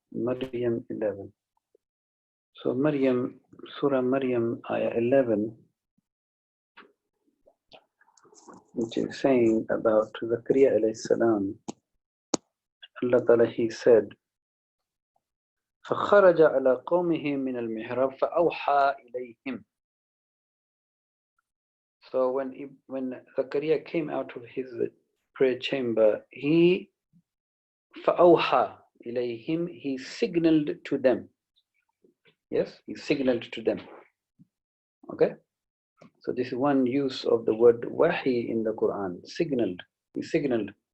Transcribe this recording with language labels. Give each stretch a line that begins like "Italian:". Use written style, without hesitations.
English: Maryam 11. So Maryam, Surah Maryam, Ayah 11, which is saying about Zakaria alayhi salam.
Arabic: Allah Ta'ala,
English: He said,
Arabic: فَخَرَجَ عَلَى قَوْمِهِ مِنَ الْمِحْرَابِ فَأَوْحَى إِلَيْهِمْ.
English: So when Zakaria came out of his prayer chamber, he
Arabic: فَأَوْحَى إِلَيْهِمْ,
English: he signaled to them. Yes, he signaled to them. Okay? So this is one use of the word wahi in the Quran. Signaled. He signaled.